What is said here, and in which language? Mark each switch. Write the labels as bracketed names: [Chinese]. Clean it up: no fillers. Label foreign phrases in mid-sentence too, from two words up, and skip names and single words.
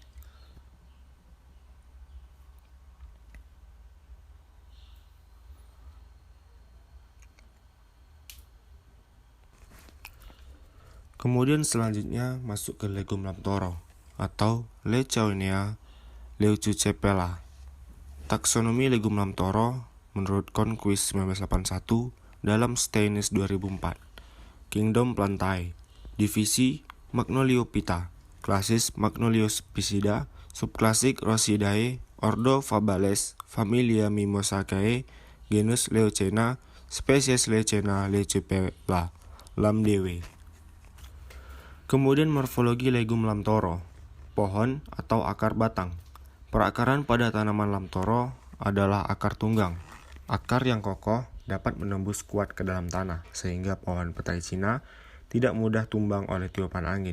[Indonesian] Kemudian selanjutnya masuk ke legum lamtoro atau Lechoinea leucocephala. Taksonomi legum lamtoro menurut Conquist 1981 dalam Steines 2004. Kingdom Plantae. Divisi Magnoliophyta. Klasis Magnoliospicida. Subklasik Rosidae. Ordo Fabales. Familia Mimosaceae. Genus Leucena. Spesies Leucena leucocephala. Lamdewe. Kemudian morfologi legum lamtoro, pohon atau akar batang. Perakaran pada tanaman lamtoro adalah akar tunggang. Akar yang kokoh dapat menembus kuat ke dalam tanah, sehingga pohon petai Cina tidak mudah tumbang oleh tiupan angin.